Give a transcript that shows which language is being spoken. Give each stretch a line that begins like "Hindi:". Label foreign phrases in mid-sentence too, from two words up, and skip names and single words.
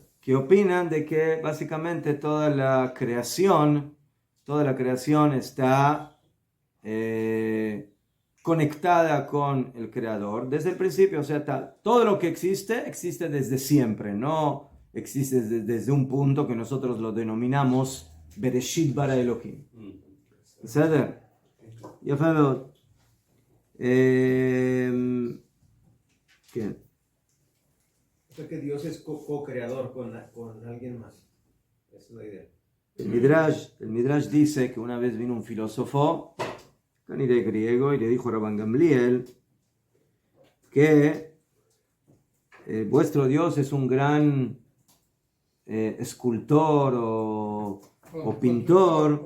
Spanish: Que opinan de que básicamente toda la creación está conectada con el creador desde el principio, o sea, todo lo que existe desde siempre, no existe desde un punto que nosotros lo denominamos
Hebrew: בראשית ברא אלהים. בסדר? יפה מאוד. כן.
Spanish: O sea que Dios es co-creador con alguien más. Esa es la idea. El Midrash dice que una vez vino un filósofo, canire griego, y le dijo a Rabban Gamliel que vuestro Dios es un gran escultor o pintor.